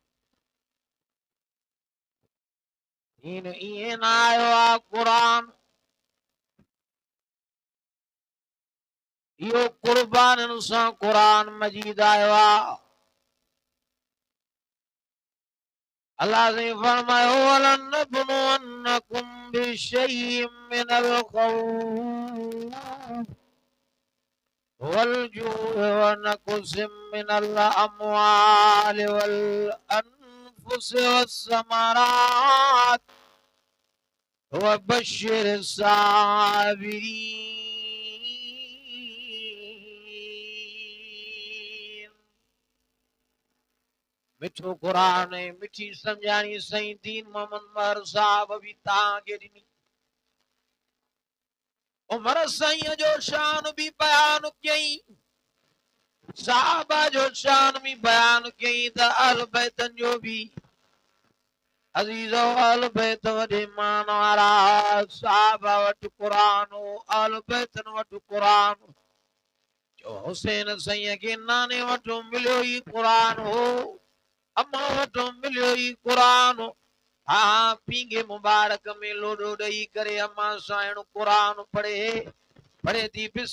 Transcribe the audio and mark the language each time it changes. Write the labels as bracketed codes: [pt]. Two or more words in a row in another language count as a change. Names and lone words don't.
[sd] दीन ईअं न आयो आहे क़ुरान इहो क़ुर्बाननि सां क़ुरान मजीद आयो आहे अल्लाह ने फरमायो [ar] ولنبلونكم بشيء من الخوف والجوع ونقص من الأموال والأنفس والثمرات وبشر الصابرين [sd] मिठो क़ुरान ऐं मिठी सम्झाणी सईं दीन मोहम्मद महर साहब बि तव्हांखे ॾिनी उमर सईं जो शान बि बयान कयईं साहबा जो शान बि बयान कयईं त अहल बैतन जो बि अज़ीज़ो अहल बैत वॾे मान वारा साहबा वटि क़ुरान हो अहल बैतन वटि क़ुरान जो हुसैन सईं खे नाने वटि मिलियो ई क़ुरान हो अम्मा वटि मिलियो ई क़ुरान हाँ पींगे मुबारक में लोडो ॾेई करे अम्मा साइण क़ुरान पढ़े थी